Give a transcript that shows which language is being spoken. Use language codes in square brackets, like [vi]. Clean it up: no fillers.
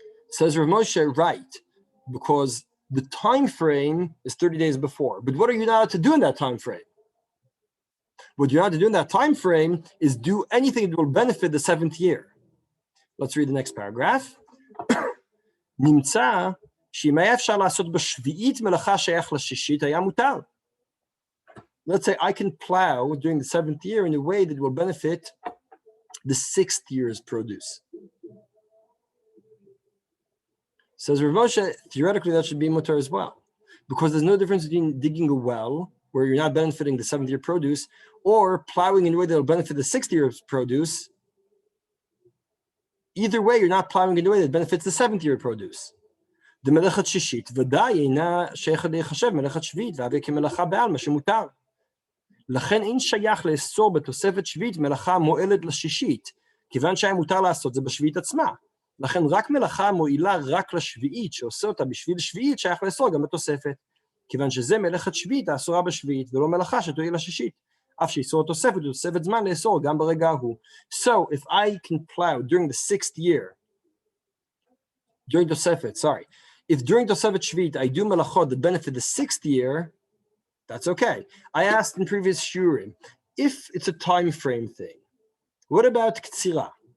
[en] Says Rav Moshe, right, because the time frame is 30 days before. But what are you not allowed to do in that time frame? What you're not to do in that time frame is do anything that will benefit the 7th year. Let's read the next paragraph. Nimtza [he] שאם היה אפשר לעשות בשביעית מלאכה שייך לשישית היה מותר. [en] Let's say I can plow during the 7th year in a way that will benefit the 6th year's produce. Says Rav Moshe, theoretically that should be mutar as well, because there's no difference between digging a well where you're not benefiting the 7th year produce or plowing in a way that will benefit the 6th year's produce. Either way, you're not plowing in a way that benefits the 7th year produce. [he] The מלאכת שישית ודאי אינה שייכת להיחשב מלאכת שביעית והווה כמלאכה בעלמא שמותר. לכן אין שייך לאסור בתוספת שביעית מלאכה מועלת לשישית, כיוון שהיה מותר לעשות זה בשביעית עצמה. לכן רק מלאכה מועילה רק לשביעית, שעושה אותה בשביל שביעית, שייך לאסור גם בתוספת. כיוון שזה מלאכת שביעית האסורה בשביעית, ולא מלאכה שתועיל לשישית. אף שאיסור התוספת הוא תוספת זמן לאסור גם ברגע ההוא. [en] So if I can plow during the 6th year, during Tosefet, if during Tosefet Shviit I do melachot that benefit the 6th year, that's okay. I asked in previous shiurim, if it's a time frame thing, what about ktsira?